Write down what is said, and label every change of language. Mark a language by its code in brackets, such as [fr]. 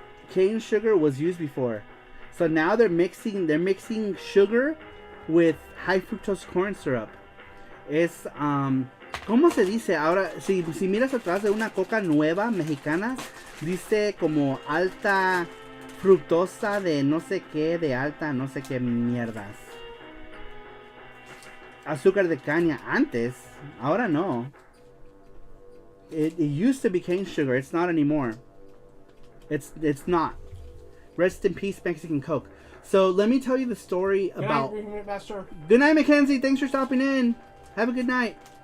[en] Cane sugar was used before, so now they're mixing sugar with high fructose corn syrup. [es] Es ¿cómo se dice? Ahora, si miras atrás de una coca nueva mexicana, dice como alta fructosa de no sé qué, de alta no sé qué mierdas. Azúcar de caña antes, ahora no. [en] It used to be cane sugar, it's not anymore. It's not. Rest in peace, Mexican Coke. So let me tell you the story about... Good night, Mackenzie. Thanks for stopping in. Have a good night.